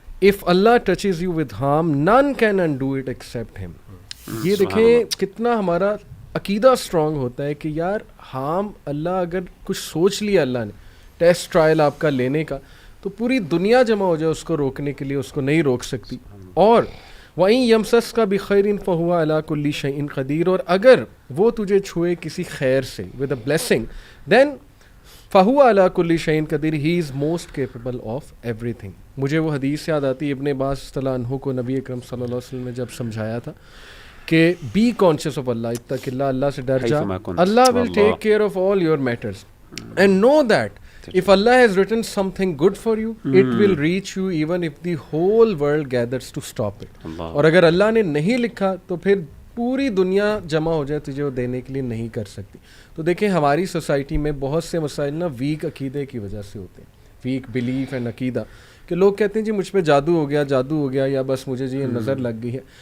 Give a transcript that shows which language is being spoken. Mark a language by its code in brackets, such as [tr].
[en] If Allah touches you with harm, none can undo it except him. [ur] یہ دیکھیں کتنا ہمارا عقیدہ اسٹرانگ ہوتا ہے کہ یار ہارم اللہ اگر کچھ سوچ لیا اللہ نے ٹیسٹ ٹرائل آپ کا لینے کا، تو پوری دنیا جمع ہو جائے اس کو روکنے کے لیے، اس کو نہیں روک سکتی. [ar] اور وَإِن يَمْسَسْكَ بِخَيْرٍ فَهُوَ عَلَى كُلِّ شَيْءٍ قَدِيرٌ. [ur] اور اگر وہ تجھے چھوئے کسی خیر سے [en] with a blessing, then [ar] فَهُوَ عَلَى كُلِّ شَيْءٍ قَدِيرٌ. [en] He is most capable of everything. [ur] مجھے وہ حدیث یاد آتی، ابن عباس رضی اللہ عنہ کو نبی اکرم صلی اللہ علیہ وسلم نے جب سمجھایا تھا کہ [en] be conscious of اللہ، [ar] اتق اللہ، [ur] اللہ سے ڈر جا، [en] اللہ will take care of all your matters. And know that if Allah has written something good for you, it will reach you even if the whole world gathers to stop it. [ur] اور اگر اللہ نے نہیں لکھا تو پھر پوری دنیا جمع ہو جائے تجھے وہ دینے کے لیے نہیں کر سکتی. تو دیکھیں ہماری سوسائٹی میں بہت سے مسائل نا ویک عقیدے کی وجہ سے ہوتے ہیں، [en] weak belief and [ur] عقیدہ، کہ لوگ کہتے ہیں جی مجھ پہ جادو ہو گیا یا بس مجھے جی نظر لگ گئی ہے.